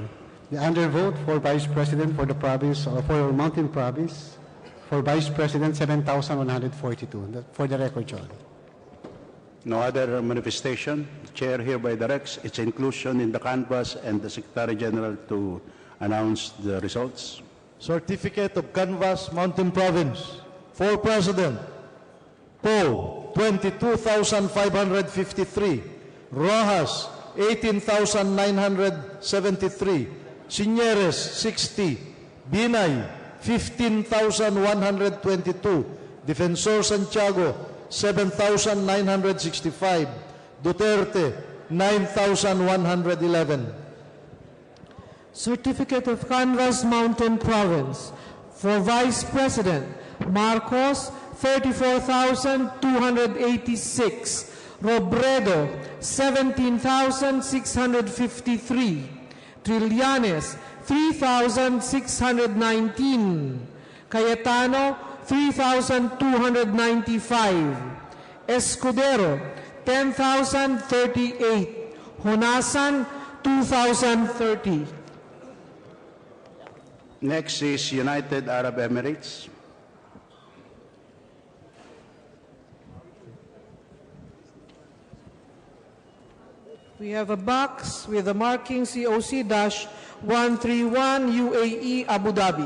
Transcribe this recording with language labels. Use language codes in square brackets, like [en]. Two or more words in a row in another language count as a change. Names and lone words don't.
[en] The undervote for Vice President for the province, for Mountain Province, for Vice President, 7,142. For the record, Your Honor. No other manifestation. The Chair hereby directs its inclusion in the canvas and the Secretary General to announce the results. Certificate of Canvas, Mountain Province. For President, Poe, 22,553. Rojas, 18,973. Signeres, 60. Binay, 15,122. Defensor Santiago, 7,965. Duterte, 9,111. Certificate of Canvas, Mountain Province. For Vice President, Marcos, 34,286. Robredo, 17,653. Trillanes, 3,619. Cayetano, 3,295. Escudero, 10,038. Honasan, 2,030. Next is United Arab Emirates. We have a box with the marking COC-131 UAE Abu Dhabi.